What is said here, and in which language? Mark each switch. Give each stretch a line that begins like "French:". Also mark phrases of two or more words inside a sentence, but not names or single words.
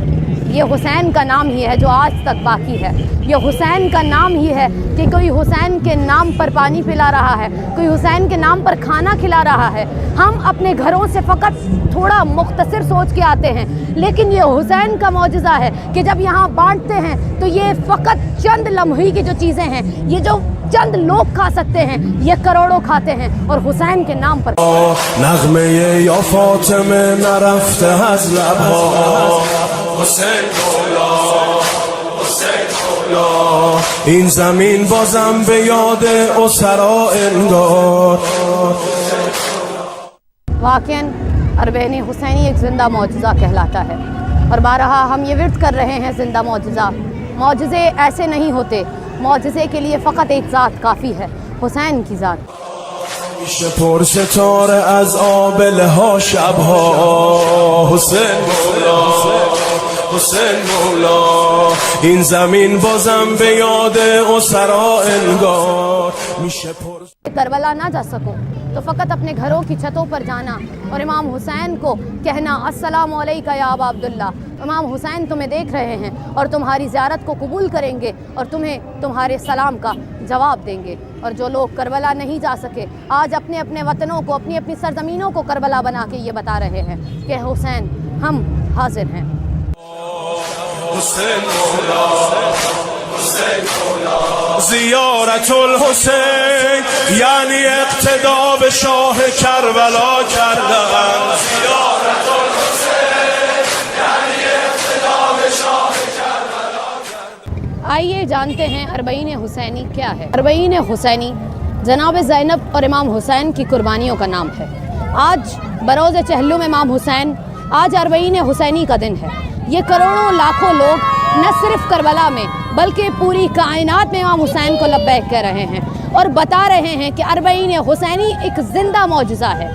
Urdu: یہ حسین کا نام ہی ہے جو آج تک باقی ہے. یہ حسین کا نام ہی ہے کہ کوئی حسین کے نام پر پانی پلا رہا ہے, کوئی حسین کے نام پر کھانا کھلا رہا ہے. ہم اپنے گھروں سے فقط تھوڑا مختصر سوچ کے آتے ہیں, لیکن یہ حسین کا معجزہ ہے کہ جب یہاں بانٹتے ہیں تو یہ فقط چند لمحے کی جو چیزیں ہیں, یہ جو چند لوگ کھا سکتے ہیں, یہ کروڑوں کھاتے ہیں. اور حسین کے نام پر
Persian: نغمه یا فاطمه نرفته از لبها حسین مولا حسین مولا. این زمین بازم به یاد اسرا انگار.
Urdu: واقعاً اربعین حسینی ایک زندہ معجزہ کہلاتا ہے, اور بارہا ہم یہ ورد کر رہے ہیں زندہ معجزہ. معجزے ایسے نہیں ہوتے, معجزے کے لیے فقط ایک ذات کافی ہے, حسین کی ذات.
Persian: میشه پر ستاره از آبله ها شبها حسین مولا حسین مولا. این زمین بازم به یاد اسرا انگار. میشه پر
Urdu: کربلا نہ جا سکوں تو فقط اپنے گھروں کی چھتوں پر جانا اور امام حسین کو کہنا
Arabic: السلام علیکہ یا ابا عبداللہ،
Urdu: امام حسین تمہیں دیکھ رہے ہیں اور تمہاری زیارت کو قبول کریں گے اور تمہیں تمہارے سلام کا جواب دیں گے۔ اور جو لوگ کربلا نہیں جا سکے آج اپنے اپنے وطنوں کو، اپنی اپنی سرزمینوں کو کربلا بنا کے یہ بتا رہے ہیں کہ حسین ہم حاضر ہیں۔
Persian: زیارت الحسین یعنی اقتدا به شاه کربلا کردن، زیارت الحسین یعنی اقتدا به شاه کربلا کردن۔
Urdu: آئیے جانتے ہیں اربعین حسینی کیا ہے۔ اربعین حسینی جناب زینب اور امام حسین کی قربانیوں کا نام ہے۔ آج بروز چہلم امام حسین، آج اربعین حسینی کا دن ہے۔ یہ کروڑوں لاکھوں لوگ نہ صرف کربلا میں بلکہ پوری کائنات میں امام حسین کو لبیک کہہ رہے ہیں اور بتا رہے ہیں کہ اربعین حسینی ایک زندہ معجزہ ہے۔